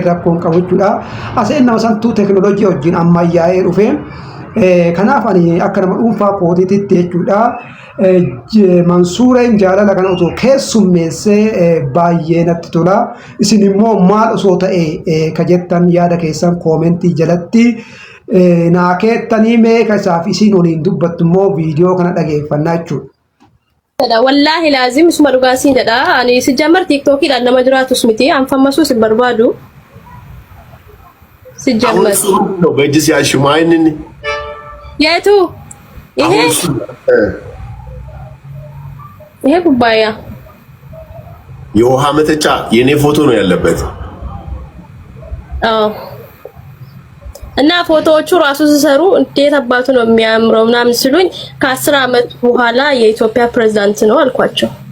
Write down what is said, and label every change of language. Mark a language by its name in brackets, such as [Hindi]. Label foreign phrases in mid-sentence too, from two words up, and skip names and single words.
[Oromo] rakkoon qabu jechuudha aseenama santuu teknooloojii wajjin ammayyaa'ee dhufe kanaaf ani akka nama dhuunfaa kootiitti jechuudha Mansuureen jaalala kana otoo keessummeessee baay'ee natti tola isin immoo maal osoo ta'e ka jettan yaada keessan koomentii jalatti naa keettanii meeqa isaaf isin waliin dubbattu immoo viidiyoo kana dhageeffannaa jechuudha. Wallaahi laazim isuma dhugaasiin jedha ani si jammar tiiktookidhaan nama jiraatus miti anfammasuu si barbaadu si jammar [Amharic] በእጅ ሲያሽማ አይንን የቱ ይሄ ኩባያ የውሃ መጠጫ የኔ ፎቶ ነው ያለበት። አዎ እና ፎቶዎቹ ራሱ ሲሰሩ እንዴት አባቱ ነው የሚያምረው ምናምን ሲሉኝ ከ10 አመት በኋላ የኢትዮጵያ ፕሬዝዳንት ነው አልኳቸው።